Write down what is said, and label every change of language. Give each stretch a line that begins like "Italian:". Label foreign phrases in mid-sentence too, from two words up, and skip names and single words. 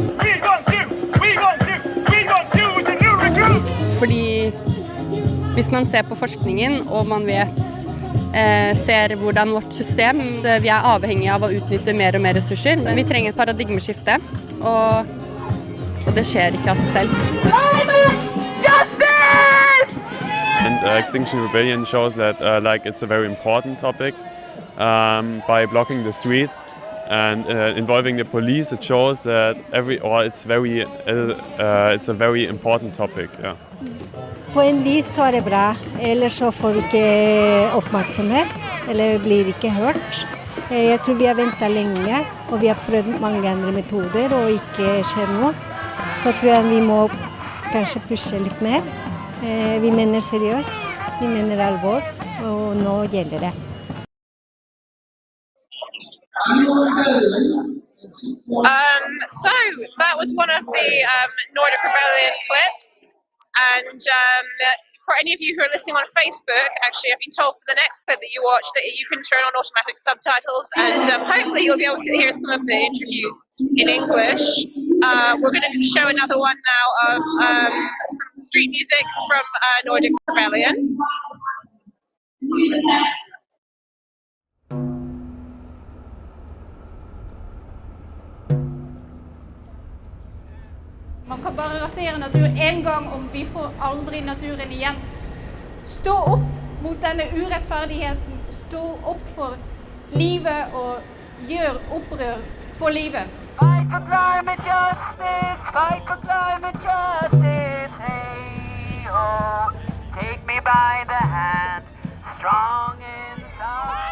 Norwegian: Fordi hvis man ser på forskningen, og man ser hvordan vårt system, vi er avhengig av å utnytte mer og mer ressurser. Vi trenger et paradigmeskifte, og det skjer ikke av seg selv.
English: And Extinction Rebellion shows that it's a very important topic by blocking the street and involving the police. It shows that it's a very important topic. Yeah.
Norwegian: På en vis så er det bra, ellers så får vi ikke oppmerksomhet, eller blir ikke hørt. Jeg tror vi har ventet lenge, og vi har prøvd mange andre metoder, og ikke skjer noe. Så tror jeg vi må kanskje pushe litt mer. Vi mener seriøst, vi mener alvor, og nå gjelder det.
English: So that was one of the Nordic Rebellion clips. And for any of you who are listening on Facebook, actually I've been told for the next clip that you watch that you can turn on automatic subtitles, and hopefully you'll be able to hear some of the interviews in English. We're going to show another one now of some street music from Nordic Rebellion.
Norwegian: Man kan bare rasere natur en gang, om vi får aldri naturen igjen. Stå opp mot denne urettferdigheten, stå opp for livet og gjør opprør for livet.
English: Fight for climate justice, fight for climate justice, hey ho, take me by the hand, strong inside.